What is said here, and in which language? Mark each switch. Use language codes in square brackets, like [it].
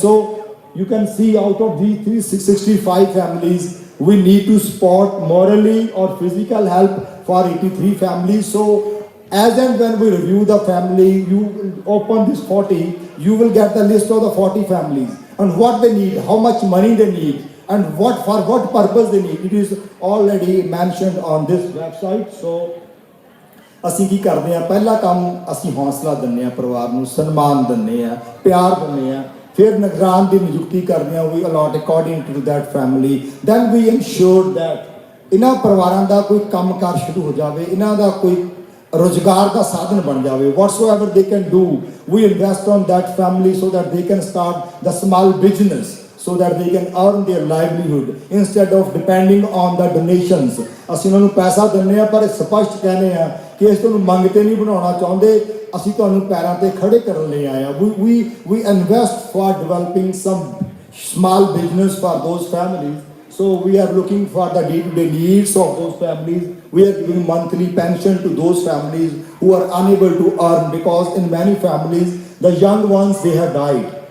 [en] So you can see out of these 365 families, we need to support morally or physical help for 83 families. So as and when we review the family, you open this 40, you will get the list of the 40 families and what they need, how much money they need, and for what purpose they need. It is already mentioned on this website. [pa] So ਅਸੀਂ ਕੀ ਕਰਦੇ ਹਾਂ, ਪਹਿਲਾ ਕੰਮ ਅਸੀਂ ਹੌਸਲਾ ਦਿੰਦੇ ਹਾਂ, ਪਰਿਵਾਰ ਨੂੰ ਸਨਮਾਨ ਦਿੰਦੇ ਹਾਂ, ਪਿਆਰ ਦਿੰਦੇ ਹਾਂ, ਫਿਰ ਨਿਗਰਾਨ ਦੀ ਨਿਯੁਕਤੀ ਕਰਦੇ ਹਾਂ, [en] we allot according to that family. Then we ensure that [pa] ਇਹਨਾਂ ਪਰਿਵਾਰਾਂ ਦਾ ਕੋਈ ਕੰਮਕਾਰ ਸ਼ੁਰੂ ਹੋ ਜਾਵੇ, ਇਹਨਾਂ ਦਾ ਕੋਈ ਰੁਜ਼ਗਾਰ ਦਾ ਸਾਧਨ ਬਣ ਜਾਵੇ. [en] Whatsoever they can do, we invest on that family so that they can start the small business, so that they can earn their livelihood instead of depending on the donations. [pa] ਅਸੀਂ ਉਹਨਾਂ ਨੂੰ ਪੈਸਾ ਦਿੰਦੇ ਹਾਂ ਪਰ ਸਪਸ਼ਟ ਕਹਿੰਦੇ ਹਾਂ ਕਿ ਅਸੀਂ ਤੁਹਾਨੂੰ ਮੰਗਤੇ ਨਹੀਂ ਬਣਾਉਣਾ ਚਾਹੁੰਦੇ, ਅਸੀਂ ਤੁਹਾਨੂੰ ਪੈਰਾਂ ਤੇ ਖੜੇ ਕਰਨ ਲਈ ਆਏ ਹਾਂ. [en] We invest for developing some small business for those families. So we are looking for the day-to-day needs of those families. We are giving monthly pension to those families who are unable to earn, because in many families, the young ones, they have died.